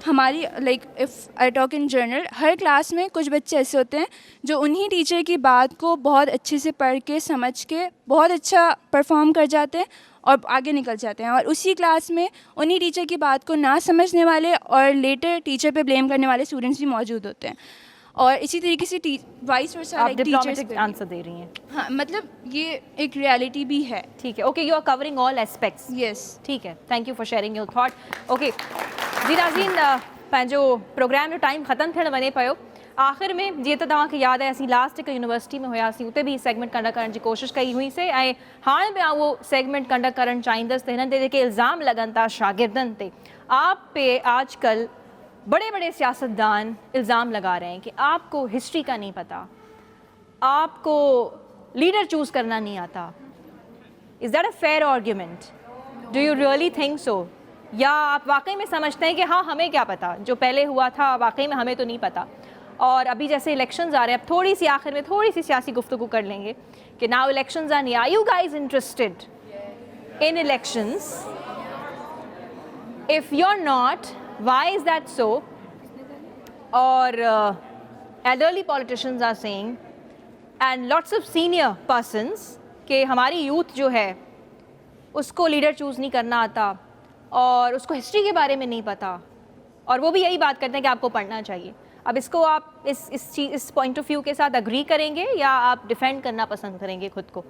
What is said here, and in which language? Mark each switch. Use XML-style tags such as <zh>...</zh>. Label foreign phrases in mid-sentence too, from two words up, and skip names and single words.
<ur>हमारी</ur> <en>like if I talk in general,</en> <ur>ہر کلاس میں کچھ بچے ایسے ہوتے ہیں جو انہی ٹیچر کی بات کو بہت اچھے سے پڑھ کے سمجھ کے بہت اچھا پرفارم کر جاتے ہیں اور آگے نکل جاتے ہیں، اور اسی کلاس میں انہی ٹیچر کی بات کو نہ سمجھنے والے اور</ur> <en>later teacher</en> <ur>پہ بلیم کرنے والے سٹوڈنٹس بھی موجود ہوتے ہیں. اور اسی طریقے سے</ur> <en>vice versa</en> <ur>आप</ur> <en>diplomatic answer</en> <ur>دے رہی ہیں. ہاں، مطلب یہ ایک ریئلٹی بھی ہے. ٹھیک ہے,</ur> <en>OK, you are covering all aspects. यस,</en> <ur>ٹھیک ہے,</ur> <en>Thank you for sharing your thought.</en> <sd>ओके जी नाज़रीन, पंहिंजो प्रोग्राम जो टाइम ख़त्म थियण वञे पियो। आख़िर में जीअं त तव्हांखे यादि आहे, असीं लास्ट हिकु यूनिवर्सिटी में हुआसीं, उते भी</sd> <en>segment conduct</en> <sd>करण जी कोशिशि कई हुईसीं, ऐं हाणे बि उहो</sd> <en>segment conduct</en> <sd>करणु चाहींदसि त हिननि ते जेके इल्ज़ाम लॻनि था शागिर्दनि ते,</sd> <ur>آپ پہ آجکل بڑے بڑے سیاستدان الزام لگا رہے ہیں کہ آپ کو ہسٹری کا نہیں پتا، آپ کو</ur> <en>leader choose</en> <ur>کرنا نہیں آتا.</ur> <en>Is that a fair argument? Do you really think so?</en> <ur>یا آپ واقعی میں سمجھتے ہیں کہ ہاں ہمیں کیا پتا، جو پہلے ہوا تھا واقعی میں ہمیں تو نہیں پتا? اور ابھی جیسے الیکشنز آ رہے ہیں، اب تھوڑی سی آخر میں تھوڑی سی سیاسی گفتگو کر لیں گے کہ</ur> <en>now elections are near, are you guys interested in elections? if you are not, why is that so? Or elderly politicians are saying, and lots of senior persons,</en> <ur>کہ ہماری یوتھ جو ہے اس کو</ur> <en>leader choose</en> <ur>نہیں کرنا آتا اور اس کو ہسٹری کے بارے میں نہیں پتا، اور وہ بھی یہی بات کرتے ہیں کہ آپ کو پڑھنا چاہیے. اب اس کو آپ اس</ur> <en>point of view</en> <ur>کے ساتھ ایگری کریں گے یا آپ ڈیفنڈ کرنا پسند کریں گے خود کو?</ur>